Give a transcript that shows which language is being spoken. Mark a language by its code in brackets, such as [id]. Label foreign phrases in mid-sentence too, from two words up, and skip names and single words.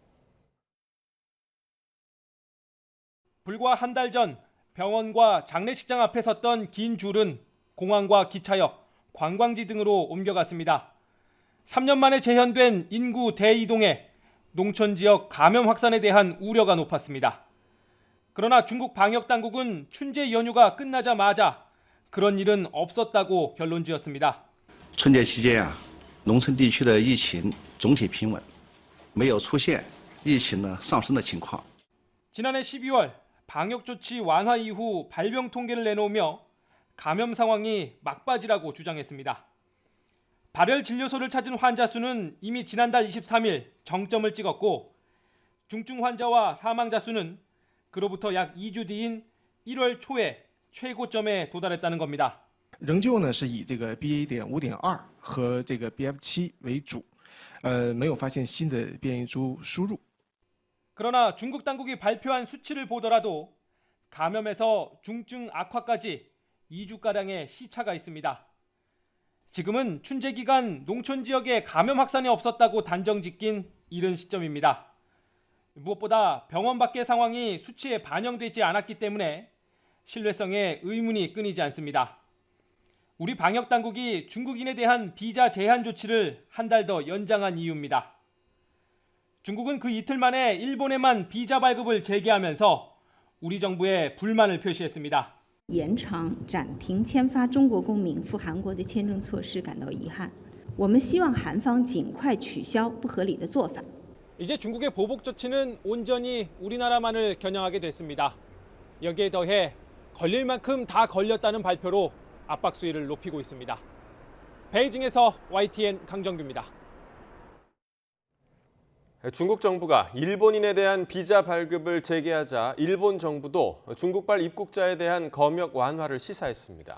[ko] 불과 한 달 전 병원과 장례식장 앞에 섰던 긴 줄은 공항과 기차역, 관광지 등으로 옮겨갔습니다. 3년 만에 재현된 인구 대이동에 농촌 지역 감염 확산에 대한 우려가 높았습니다. 그러나 중국 방역당국은 춘제 연휴가 끝나자마자 그런 일은 없었다고 결론지었습니다. [zh] 春节期间农村地区的疫情总体平稳，没有出现疫情上升的情况。 [ko] 지난해 12월 방역 조치 완화 이후 발병 통계를 내놓으며 감염 상황이 막바지라고 주장했습니다. 발열 진료소를 찾은 환자 수는 이미 지난달 23일 정점을 찍었고 중증 환자와 사망자 수는 그로부터 약 2주 뒤인 1월 초에 최고점에 도달했다는 겁니다. [zh] 仍旧呢是以这个 BA.5.2 和这个 BF7 为主，没有发现新的变异株输入。 [ko] 그러나 중국 당국이 발표한 수치를 보더라도 감염에서 중증 악화까지 2주가량의 시차가 있습니다. 지금은 춘제 기간 농촌 지역에 감염 확산이 없었다고 단정짓긴 이른 시점입니다. 무엇보다 병원 밖의 상황이 수치에 반영되지 않았기 때문에 신뢰성에 의문이 끊이지 않습니다. 우리 방역 당국이 중국인에 대한 비자 제한 조치를 한 달 더 연장한 이유입니다. 중국은 그 이틀 만에 일본에만 비자 발급을 재개하면서 우리 정부에 불만을 표시했습니다. [zh] 延长暂停签发中国公民赴韩国的签证措施感到遗憾。我们希望韩方尽快取消不合理的做法。 [ko] 이제 중국의 보복 조치는 온전히 우리나라만을 겨냥하게 됐습니다. 여기에 더해 걸릴 만큼 다 걸렸다는 발표로 압박 수위를 높이고 있습니다. 베이징에서 YTN 강정규입니다. 중국 정부가 일본인에 대한 비자 발급을 재개하자 일본 정부도 중국발 입국자에 대한 검역 완화를 시사했습니다.